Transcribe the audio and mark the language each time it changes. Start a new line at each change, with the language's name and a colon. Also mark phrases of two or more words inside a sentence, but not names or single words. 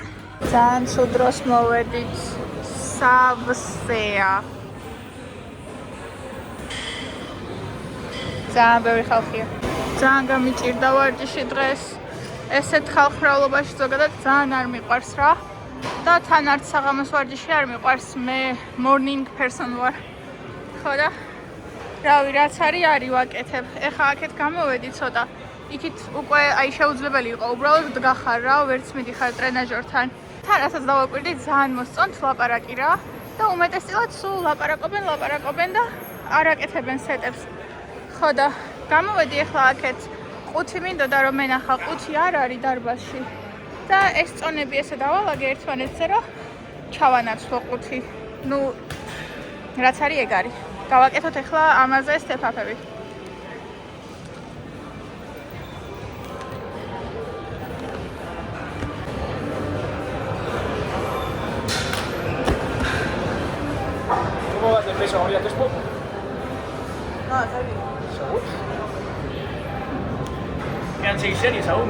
Georgian: ძალიან სულ დროს მოვედით სავსეა. ძალიან ბევრი ხალხია. ძალიან გამიჭირდა ვარჯიში დღეს. ესეთ ხალხმრავლობაში ზოგადად ძალიან არ მიყვარს რა. და თან არც საღამოს ვარჯიში არ მიყვარს, მე
English: morning person
Georgian: ვარ. ხო და რავი, რაც არის ვაკეთებ. ეხლა აქეთ გამოვედი ცოტა. იქით უკვე აი შეუძლებელი იყო უბრალოდ დგახარ რა, ვერც მიდიხარ ტრენაჟორთან. თან რასაც დავაკვირდი, ძალიან მოსწონთ ლაპარაკი რა და უმეტესწილად სულ ლაპარაკობენ და არ აკეთებენ სეტებს. ხო და გამოვედი ეხლა აქეთ. ყუთი მინდოდა რომ მენახა, ყუთი არ არის დარბაზში. და ეს წონები ესე დავალაგე ერთმანეთზე, რომ ჩავანაცვლო ყუთი. ნუ რაც არის ეგ არის. გავაკეთოთ ეხლა ამაზე სტეპ-აპები.
Spanish: ¿Cómo vas de peso ahora? ¿Te es poco? No, está bien. ¿Seguro? Quedan 6 series aún.